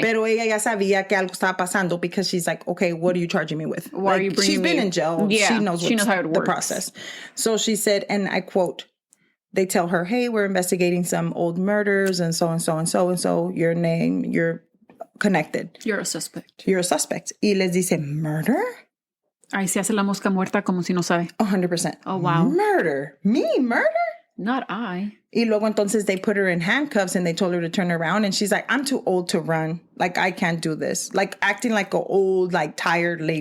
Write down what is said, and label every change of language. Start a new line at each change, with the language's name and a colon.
Spanish: Pero ella ya sabía que algo estaba pasando
English: because she's like, okay, what are you charging me with? Why are you bringing She's been in jail. Yeah, she knows how it works. The process. So she said, and I quote, they tell her, hey, we're investigating some old murders and so and so and so and so. Your name, you're connected. You're a suspect. You're a suspect.
Spanish: Y les dice,
English: murder?
Spanish: Ahí se hace la mosca muerta como si no sabe.
English: 100%. Oh, wow. Murder? Me? Murder? Not I.
Spanish: Y luego entonces
English: they put her in handcuffs and they told her to turn around. And she's like, I'm too old to run. Like, I can't do this. Like, acting like an old, like, tired lady,